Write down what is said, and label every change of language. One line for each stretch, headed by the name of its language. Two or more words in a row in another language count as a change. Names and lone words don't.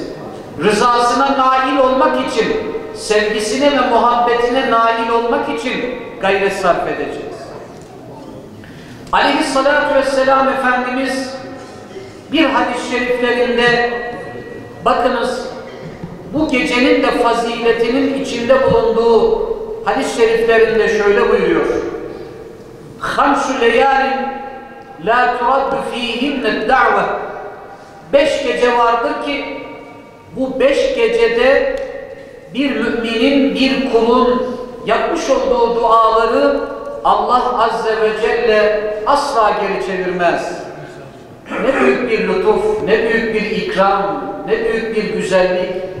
Turkish: Rızasına nail olmak için, sevgisine ve muhabbetine nail olmak için gayret sarf edeceğiz.
Arabic: عليه الصلاة والسلام
Turkish: Efendimiz bir hadis-i şeriflerinde, bakınız bu gecenin de faziletinin içinde bulunduğu hadis-i şeriflerinde şöyle buyuruyor.
Arabic: خَمْسُ لَيَالٍ لَا تُرَدُّ ف۪يهِمْنَ الدَّعْوَةِ
Turkish: 5 gece vardır ki bu 5 gecede bir müminin, bir kulun yapmış olduğu duaları
Arabic: الله عز وجل
Turkish: asla geri çevirmez. Ne büyük bir lütuf, ne büyük bir ikram, ne büyük bir güzellik.